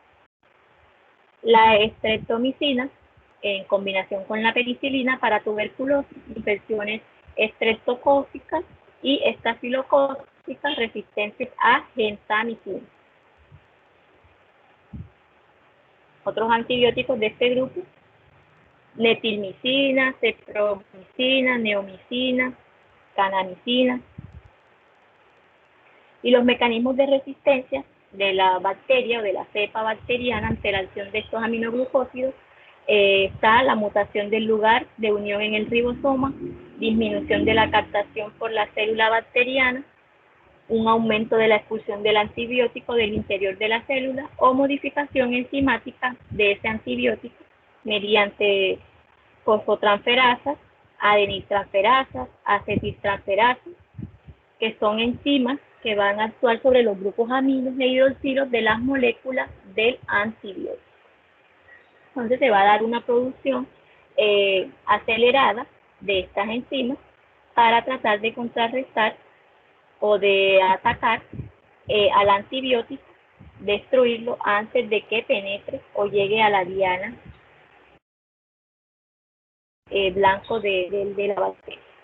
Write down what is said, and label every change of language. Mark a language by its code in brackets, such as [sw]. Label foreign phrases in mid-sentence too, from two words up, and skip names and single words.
[es] La estreptomicina, en combinación con la penicilina para tuberculosis, infecciones estreptocócicas y estafilocócicas resistentes a gentamicina. Otros antibióticos de este grupo: metilmicina, cepromicina, neomicina, kanamicina. Y los mecanismos de resistencia de la bacteria o de la cepa bacteriana ante la acción de estos aminoglucósidos está la mutación del lugar de unión en el ribosoma, disminución de la captación por la célula bacteriana, un aumento de la expulsión del antibiótico del interior de la célula o modificación enzimática de ese antibiótico mediante fosfotransferasas, adeniltransferasas, acetiltransferasas, que son enzimas que van a actuar sobre los grupos aminos e hidroxilos de las moléculas del antibiótico. Entonces se va a dar una producción acelerada de estas enzimas para tratar de contrarrestar o de atacar al antibiótico, destruirlo antes de que penetre o llegue a la diana blanco de la bacteria.